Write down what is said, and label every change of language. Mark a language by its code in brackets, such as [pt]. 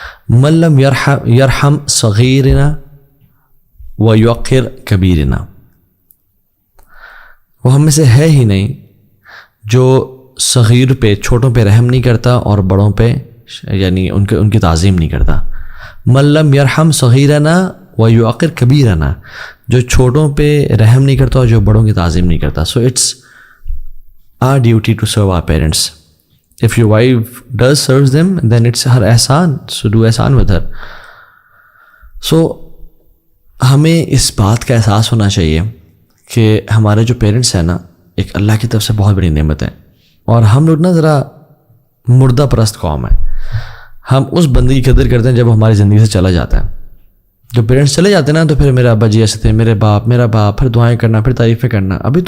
[ar] من لم یرحم صغیرنا ویوقر کبیرنا, [ur] وہ ہم میں سے ہے ہی نہیں جو صغیر پہ, چھوٹوں پہ رحم نہیں کرتا اور بڑوں پہ یعنی ان کی تعظیم نہیں کرتا. [ar] من لم یرحم صغیرنا ویوقر کبیرنا, [ur] جو چھوٹوں پہ رحم نہیں کرتا اور جو بڑوں کی تعظیم نہیں کرتا. [en] So it's our duty to serve our parents. If your wife does serve them, then it's her ihsan, so do ihsan with her. [ur] So ہمیں اس بات کا احساس ہونا چاہیے کہ ہمارے جو پیرنٹس ہیں نا ایک اللہ کی طرف سے بہت بڑی نعمت ہے, اور ہم لوگ نا ذرا مردہ پرست قوم ہے. ہم اس بندے کی قدر کرتے ہیں جب ہماری زندگی سے چلا جاتا ہے. جب پیرنٹس چلے جاتے ہیں نا تو پھر میرا ابا جی ایسے تھے, میرا باپ, پھر دعائیں کرنا, پھر تعریفیں کرنا.